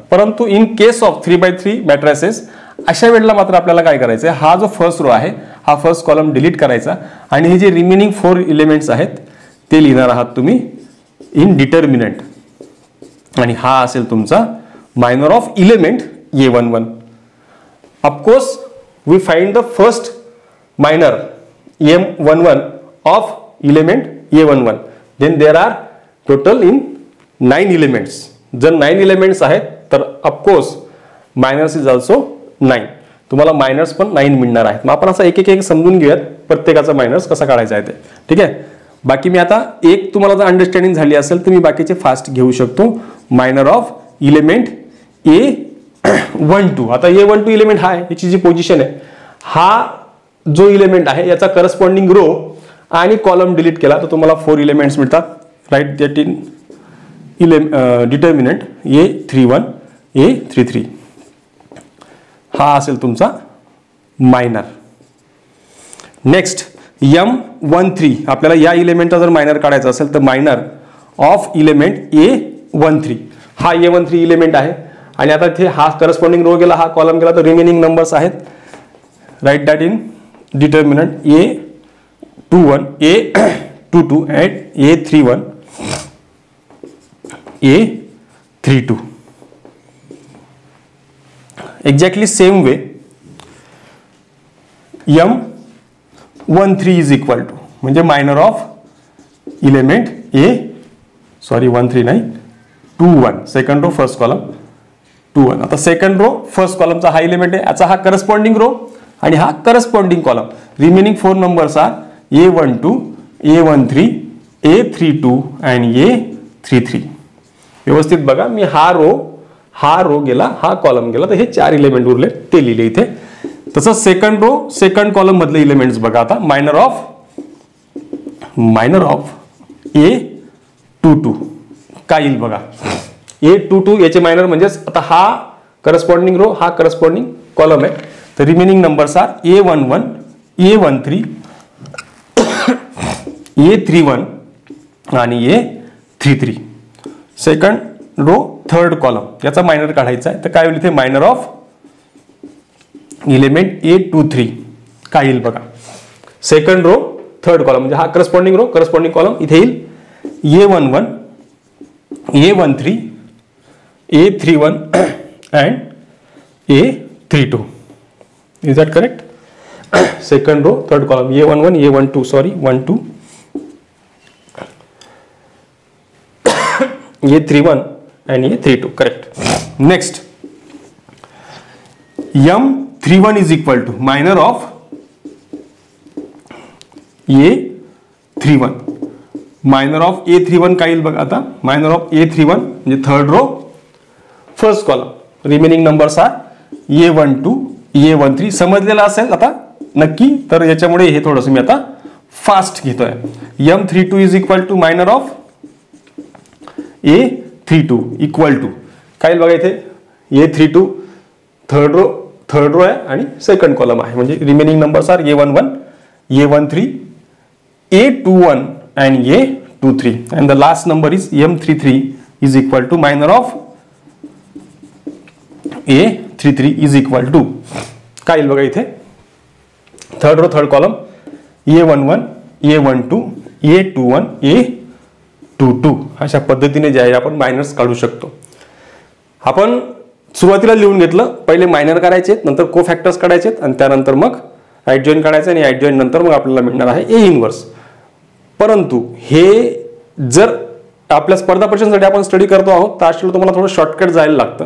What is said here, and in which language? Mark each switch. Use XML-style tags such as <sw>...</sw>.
<mr>परंतु</mr> <en>in case of 3x3 matrices</en> <mr>अशा वेळेला मात्र आपल्याला काय करायचं आहे, हा जो फर्स्ट रो आहे हा फर्स्ट कॉलम डिलीट करायचा आणि हे जे रिमेनिंग 4 इलेमेंट्स आहेत ते लिहिणार आहात तुम्ही इन डिटर्मिनंट. आणि हा असेल तुमचा minor of element A11.</mr> <en>Of course we find the first minor M11 of element A11. Then there are total in 9 elements.</en> <mr>जर 9 एलिमेंट्स आहेत तर</mr> <en>Of course minors is also 9.</en> <mr>तुम्हाला मायनर्स पण 9 मिळणार आहेत. मग आपण असं एक एक समजून घेऊयात प्रत्येकाचा मायनर्स कसा काढायचा आहे ते. ठीक आहे. बाकी मी आता एक तुम्हाला जर अंडरस्टँडिंग झाली असेल तर मी बाकीचे फास्ट घेऊ शकतो.</mr> <en>Minor of element A12.</en> <mr>आता A12 इलेमेंट हा आहे, याची जी पोझिशन आहे, हा जो इलेमेंट आहे याचा करस्पॉन्डिंग रो आणि कॉलम डिलीट केला तर तुम्हाला 4 एलिमेंट्स मिळतात.</mr> <en>Right that in determinant A31 A33.</en> <mr>हा असेल तुमचा मायनर.</mr> <en>Next M13.</en> <mr>आपल्याला या इलेमेंटचा जर मायनर काढायचा असेल तर मायनर ऑफ इलेमेंट A13. हा A13 इलेमेंट आहे आणि आता इथे हा करस्पॉन्डिंग रो गेला, हा कॉलम गेला, तर रिमेनिंग नंबर्स आहेत.</mr> <en>Right that in determinant A21 A22 and A31 A32. Exactly same way M13 is equal to म्हणजे minor of element A 21 second row first column 21.</en> <mr>आता सेकंड रो फर्स्ट कॉलमचा हा element आहे, याचा हा corresponding row आणि हा corresponding column.</mr> <en>Remaining 4 numbers are A12 A13 A32 and A33.</en> <mr>व्यवस्थित बघा, मी हा रो गेला, हा कॉलम गेला, तर हे 4 एलिमेंट उरले ते लिहिले इथे. तसं सेकंड रो सेकंड कॉलम मधले एलिमेंट्स बघा. आता मायनर ऑफ A22 काय येईल बघा. A22 याचे मायनर म्हणजेच आता हा करस्पॉन्डिंग रो, हा करस्पॉन्डिंग कॉलम आहे.</mr> <en>तर remaining numbers are A11 A13 A31 आणि A33.</en> <mr>Second row third column याचा मायनर काढायचा आहे, तर काय होईल इथे मायनर ऑफ इलेमेंट A23 काय येईल बघा. सेकंड रो थर्ड कॉलम म्हणजे हा करस्पॉन्डिंग रो करस्पॉन्डिंग कॉलम इथे येईल A11 A13 A31 and A32.</mr> <en>Is that correct? Second row third column A11 A12 sorry 1 2 A31 and A32 correct. Next M31 is equal to minor of A31.</en> <mr>Minor of A31 काय येईल बघा. आता minor of A31 म्हणजे third row first column.</mr> <en>Remaining numbers are A12 A13.</en> <mr>समजलेला असेल आता नक्की, तर याच्यामुळे हे थोडंसं मी आता फास्ट घेतोय.</mr> <en>M32 is equal to</en> <mr>minor of A32 equal to काय बघा इथे A32 थर्ड रो आहे आणि सेकंड कॉलम आहे.</mr> <en>म्हणजे remaining numbers are A11 A13 A21 and A23 and the last number is M33 is equal to minor of A33 is equal to</en> <mr>काय येईल बघा इथे</mr> <en>Third row third column A11 A12 A21 A22.</en> <mr>अशा पद्धतीने जे आहे आपण minors काढू शकतो. आपण सुरुवातीला लिहून घेतलं, पहिले मायनर काढायचे, नंतर को फॅक्टर्स काढायचे आणि त्यानंतर मग ऍडजॉइन काढायचं आणि ऍडजॉइन नंतर मग आपल्याला मिळणार आहे A इनव्हर्स. परंतु हे जर आपल्या स्पर्धा परीक्षांसाठी आपण स्टडी करतो आहोत तर अशा तुम्हाला थोडं शॉर्टकट जायला लागतं.</mr>